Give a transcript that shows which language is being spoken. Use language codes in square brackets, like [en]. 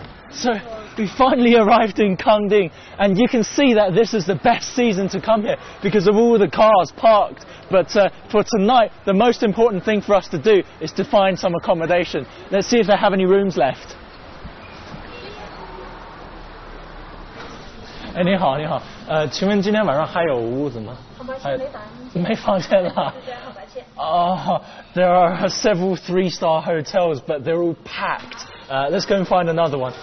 [en] So we finally arrived in Kangding, and you can see that this is the best season to come here because of all the cars parked. But for tonight, the most important thing for us to do is to find some accommodation. Let's see if they have any rooms left. [zh] 哎，你好，你好，请问今天晚上还有屋子吗？没房间了。 [en] Oh, there are several 3-star hotels, but they're all packed. Let's go and find another one.